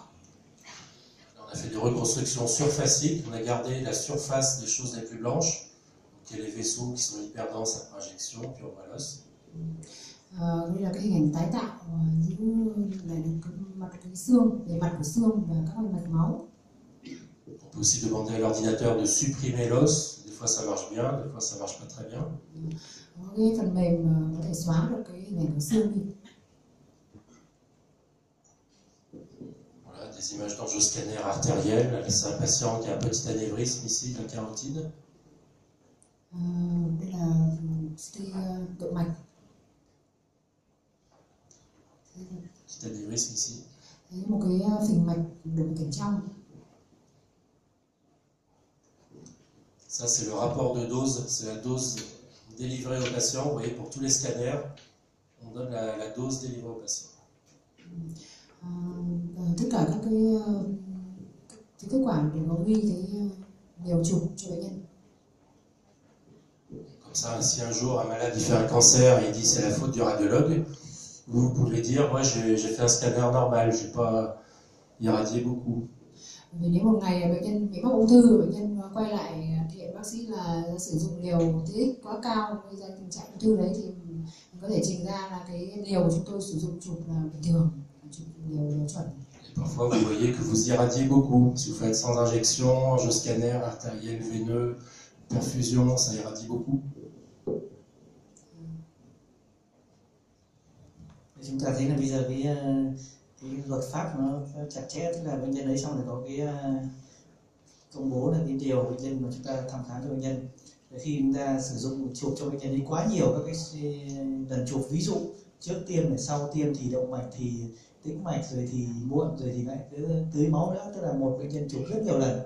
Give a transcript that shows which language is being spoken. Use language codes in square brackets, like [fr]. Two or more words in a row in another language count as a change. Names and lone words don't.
[fr] On a fait des reconstructions surfaciques, on a gardé la surface des choses les plus blanches. Donc il y a les vaisseaux qui sont hyper denses après injection, puis on voit l'os. [vi] Đây là cái hình ảnh tái tạo giữ lại được cái mặt cái xương, bề mặt của xương và các mạch máu. [fr] On peut aussi demander à l'ordinateur de supprimer l'os. Des fois ça marche bien, des fois ça marche pas très bien. [vi] Có cái phần mềm có thể xóa được cái hình ảnh của xương đi. [fr] Voilà, des images d'angioscanner artériel. Là, c'est un patient qui a un petit anévrisme ici de la carotide. [vi] Đây là CT động mạch. [fr] Petit anévrisme ici. [vi] Thấy một cái phình mạch động mạch trong. [fr] Ça, c'est le rapport de dose, c'est la dose délivrée au patient. Vous voyez, pour tous les scanners, on donne la dose délivrée au patient. [vi] Tất cả các cái kết quả để có ghi cái liều chụp cho bệnh nhân. [fr] Comme ça, si un jour un malade il fait un cancer et il dit c'est la faute du radiologue, vous pouvez dire moi j'ai fait un scanner normal, j'ai pas irradié beaucoup. [vi] Vì nếu một ngày bệnh nhân bị mắc ung thư, bệnh nhân quay lại thì bác sĩ là sử dụng liều TX quá cao gây ra tình trạng ung thư đấy, thì mình có thể trình ra là cái liều chúng tôi sử dụng chụp là bình thường, chụp liều chuẩn. [fr] Et parfois vous voyez que vous irradiez beaucoup. Si vous faites sans injection, angioscanner artériel, veineux, perfusion, ça irradie beaucoup. [vi] Chúng ta thấy là bây giờ cái luật pháp nó chặt chẽ, tức là bệnh nhân ấy xong rồi có cái công bố là cái điều bệnh nhân mà chúng ta thăm khám cho bệnh nhân. Khi chúng ta sử dụng chụp cho bệnh nhân ấy quá nhiều các cái lần chụp, ví dụ trước tiêm này, sau tiêm thì động mạch, thì tĩnh mạch, rồi thì muộn, rồi thì lại tưới máu nữa, tức là một bệnh nhân chụp rất nhiều lần.